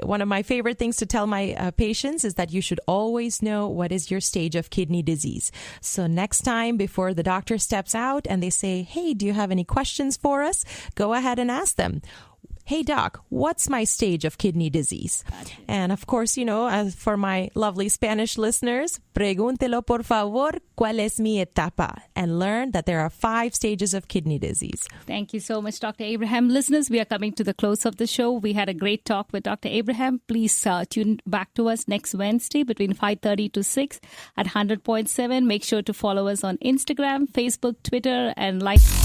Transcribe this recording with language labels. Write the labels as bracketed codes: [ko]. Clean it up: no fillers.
[en] One of my favorite things to tell my patients is that you should always know what is your stage of kidney disease. So next time before the doctor steps out and they say, hey, do you have any questions for us? Go ahead and ask them. Hey, doc, what's my stage of kidney disease? Gotcha. And of course, as for my lovely Spanish listeners, [es] pregúntelo por favor, ¿cuál es mi etapa? [en] And learn that there are 5 stages of kidney disease. Thank you so much, Dr. Abraham. Listeners, we are coming to the close of the show. We had a great talk with Dr. Abraham. Please tune back to us next Wednesday between 5:30 to 6 at 100.7. Make sure to follow us on Instagram, Facebook, Twitter, and like.